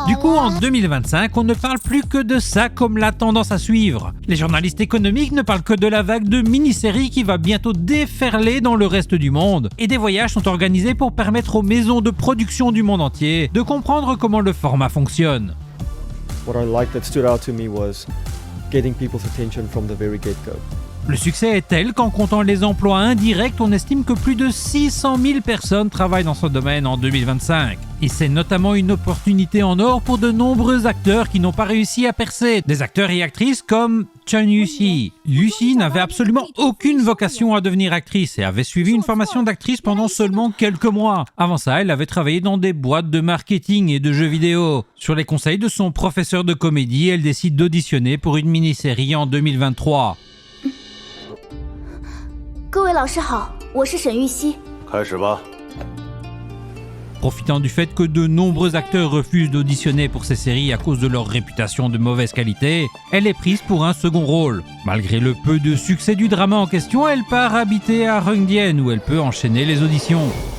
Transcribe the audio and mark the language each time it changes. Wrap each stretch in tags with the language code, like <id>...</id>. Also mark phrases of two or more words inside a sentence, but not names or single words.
<fr>Du coup, en 2025, on ne parle plus que de ça comme la tendance à suivre. Les journalistes économiques ne parlent que de la vague de mini-séries qui va bientôt déferler dans le reste du monde. Et des voyages sont organisés pour permettre aux maisons de production du monde entier de comprendre comment le format fonctionne.</fr> <en>What I liked that stood out to me was getting people's attention from the very get-go.</en> <fr>Le succès est tel qu'en comptant les emplois indirects, on estime que plus de 600 000 personnes travaillent dans ce domaine en 2025. Et c'est notamment une opportunité en or pour de nombreux acteurs qui n'ont pas réussi à percer. Des acteurs et actrices comme Chen Yuxi. Yuxi n'avait absolument aucune vocation à devenir actrice et avait suivi une formation d'actrice pendant seulement quelques mois. Avant ça, elle avait travaillé dans des boîtes de marketing et de jeux vidéo. Sur les conseils de son professeur de comédie, elle décide d'auditionner pour une mini-série en 2023.</fr> <zh>各位老师好，我是沈玉溪。开始吧。</zh> <fr>Profitant du fait que de nombreux acteurs refusent d'auditionner pour ces séries à cause de leur réputation de mauvaise qualité, elle est prise pour un second rôle. Malgré le peu de succès du drama en question, elle part habiter à Rongdian où elle peut enchaîner les auditions.</fr>